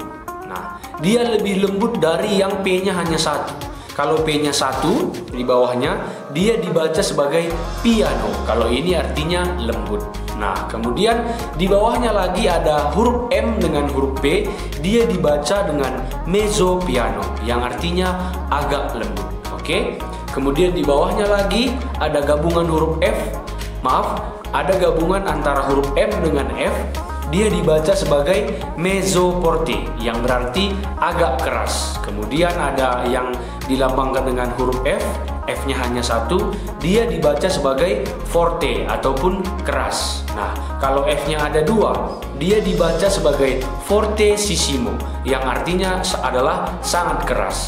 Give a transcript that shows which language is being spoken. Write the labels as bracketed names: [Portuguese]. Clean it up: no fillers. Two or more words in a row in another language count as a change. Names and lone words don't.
[Indonesian] Nah, dia lebih lembut dari yang P-nya hanya 1. Kalau P-nya 1 di bawahnya, dia dibaca sebagai piano. Kalau ini artinya lembut. Nah, kemudian di bawahnya lagi ada huruf M dengan huruf P. Dia dibaca dengan [Italian] mezzo piano, [Indonesian] yang artinya agak lembut. Oke. Kemudian di bawahnya lagi ada gabungan huruf F. Maaf, ada gabungan antara huruf M dengan F. Dia dibaca sebagai [Italian] mezzo forte, [Indonesian] yang berarti agak keras. Kemudian ada yang dilambangkan dengan huruf F. F-nya hanya satu, dia dibaca sebagai forte ataupun keras. Nah, kalau F-nya ada dua, dia dibaca sebagai fortissimo, yang artinya adalah sangat keras.